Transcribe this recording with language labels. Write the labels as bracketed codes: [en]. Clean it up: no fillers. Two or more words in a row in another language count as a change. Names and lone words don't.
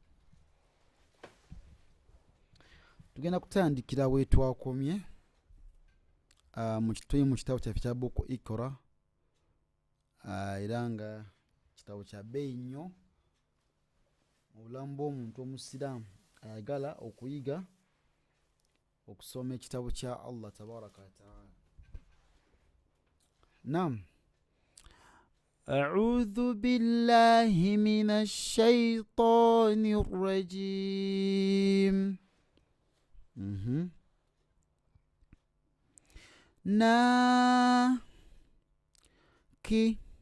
[lg] Tugenda kutandikira wetwakomye mu kitabo kyaffe kya buku Ikra, era nga kitabo kya bbeeyi nnyo mu bulamu bw'omuntu omusiraamu ayagala okuyiga okusoma ekitabo kya [ar] الله تبارك وتعالى. [lg] Naam. [ar] أعوذ بالله من الشيطان الرجيم. ناكي